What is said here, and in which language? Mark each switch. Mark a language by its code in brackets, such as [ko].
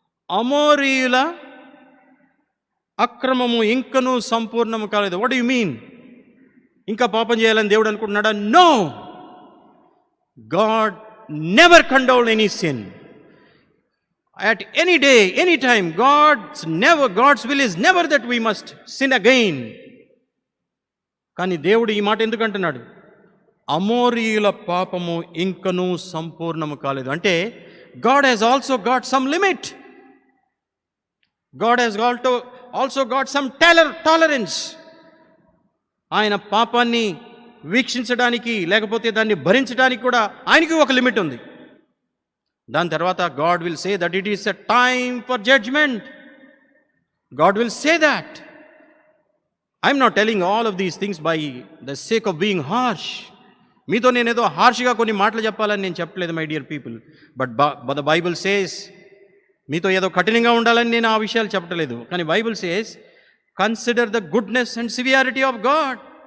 [te] అమోరీయుల అక్రమము ఇంకనూ సంపూర్ణము కాలేదు. [en] What you mean? [te] ఇంకా పాపం చేయాలని దేవుడు అనుకుంటున్నాడా? [en] No, God never condone any sin at any day, any time. God's will is never that we must sin again. [te] కానీ దేవుడు ఈ మాట ఎందుకు అంటున్నాడు? అమోరీయుల పాపము ఇంకనూ సంపూర్ణము కాలేదు. [en] అంటే God has also got some limit. God has also got some tolerance. [te] ఆయన పాపాన్ని వీక్షించడానికి లేకపోతే దాన్ని భరించడానికి కూడా ఆయనకి ఒక లిమిట్ ఉంది. దాని తర్వాత [en] God will say that it is a time for judgment. God will say that. I'm not telling all of these things by the sake of being harsh. [te] మీతో నేనేదో హార్ష్గా కొన్ని మాటలు చెప్పాలని నేను చెప్పలేదు [en] My dear people. But the Bible says, [te] మీతో ఏదో కఠినంగా ఉండాలని నేను ఆ విషయాలు చెప్పట్లేదు. [en] కానీ Bible says consider the goodness and severity of God.